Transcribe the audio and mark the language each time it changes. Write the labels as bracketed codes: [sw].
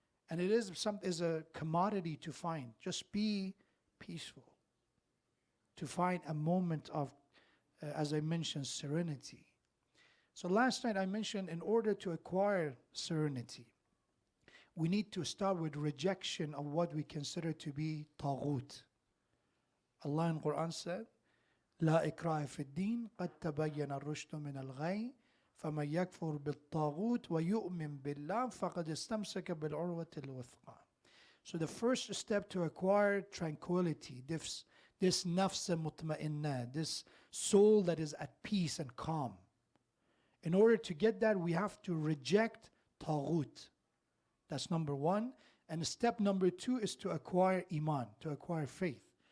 [en] And it is a commodity to find. Just be peaceful. To find a moment of, as I mentioned, serenity. So last night I mentioned, in order to acquire serenity, we need to start with rejection of what we consider to be taghut. Allah in Quran said, [ar] لا إكراه في الدين قد تبين الرشد من الغي فمن يكفر بالطاغوت ويؤمن بالله فقد استمسك بالعروة الوثقى. [en] So the first step to acquire tranquility, this nafs mutma'inna, this soul that is at peace and calm. In order to get that, we have to reject taghut. That's number one. And step number two is to acquire iman, to acquire faith.